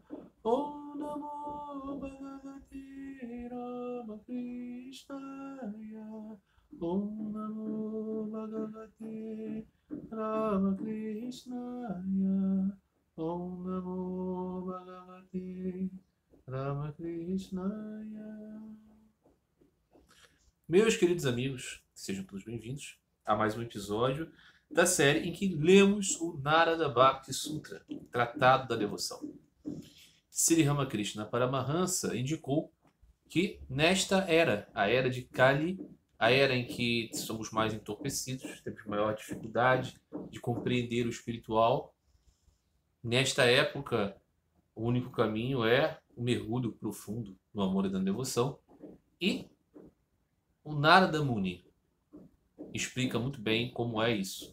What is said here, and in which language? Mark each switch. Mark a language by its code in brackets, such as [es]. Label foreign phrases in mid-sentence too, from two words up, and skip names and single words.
[sa] ॐ नमो भगवते रामकृष्णाय. ॐ नमो भगवते रामकृष्णाय. ॐ नमो भगवते रामकृष्णाय. [pt] Meus queridos amigos, sejam todos bem-vindos a mais um episódio da série em que lemos o Narada Bhakti Sutra, Tratado da Devoção. Sri Ramakrishna Paramahansa indicou que nesta era, a era de Kali, a era em que somos mais entorpecidos, temos maior dificuldade de compreender o espiritual, nesta época o único caminho é o mergulho profundo no amor e na devoção, e o Narada Muni explica muito bem como é isso.